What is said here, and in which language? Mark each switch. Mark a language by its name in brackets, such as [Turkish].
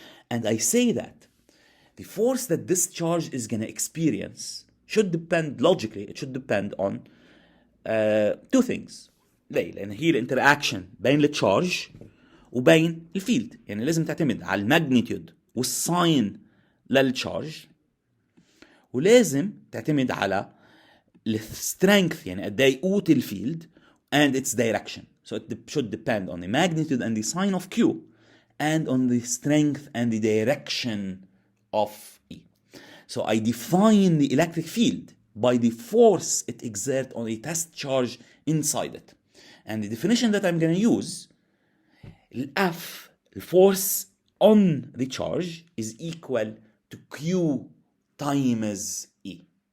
[English] And I say that the force that this charge is going to experience should depend, logically, it should depend on two things. [Arabic] ليه؟ لأن هي الانتراكشن بين التشارج وبين الفيلد. يعني لازم تعتمد على الماجنتيود والساين للتشارج، ولازم تعتمد على السترينث يعني قد ايه قوة الفيلد [English] and its direction. So it should depend on the magnitude and the sign of Q and on the strength and the direction of E. So I define the electric field by the force it exerts on a test charge inside it. And the definition that I'm going to use, F, the force on the charge, is equal to Q times E.